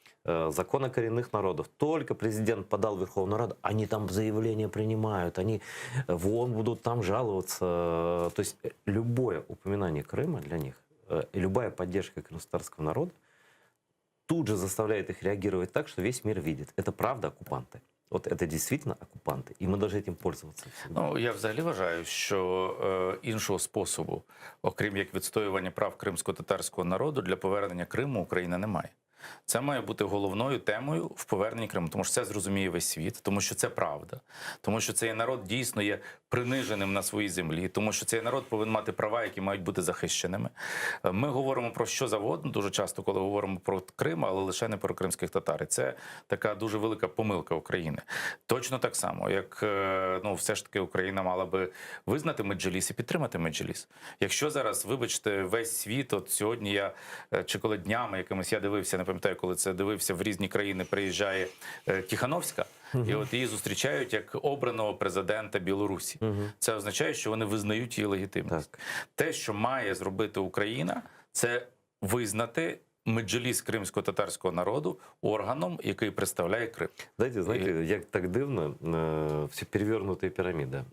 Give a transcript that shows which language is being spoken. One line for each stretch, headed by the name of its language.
Russian: Закон о коренных народов. Только президент подал в Верховную Раду, они там заявления принимают, они в ООН будут там жаловаться. То есть любое упоминание Крыма для них, и любая поддержка крымского народа тут же заставляет их реагировать так, что весь мир видит. Это правда оккупанты.
Ukrainian: От це дійсно окупанти, і ми повинні цим пользуватися. Ну, я взагалі вважаю, що іншого способу, окрім як відстоювання прав кримсько-татарського народу, для повернення Криму Україна не має. Це має бути головною темою в поверненні Криму, тому що це зрозуміє весь світ, тому що це правда, тому що цей народ дійсно є приниженим на своїй землі, тому що цей народ повинен мати права, які мають бути захищеними. Ми говоримо про що завгодно дуже часто, коли говоримо про Крим, але лише не про кримських татар. І це така дуже велика помилка України. Точно так само, як все ж таки Україна мала би визнати Меджліс і підтримати Меджліс. Якщо зараз, вибачте, весь світ, от сьогодні я, чи коли днями якимось я дивився, не пам'ятаю, коли це дивився, в різні країни приїжджає Тихановська, і от її зустрічають як обраного президента Білорусі. Це означає, що вони визнають її легітимність. Так. Те, що має зробити Україна, це визнати Меджліс кримсько-татарського народу органом, який представляє Крим.
Russian: Знаете, як так дивно, все перевернутая пирамида.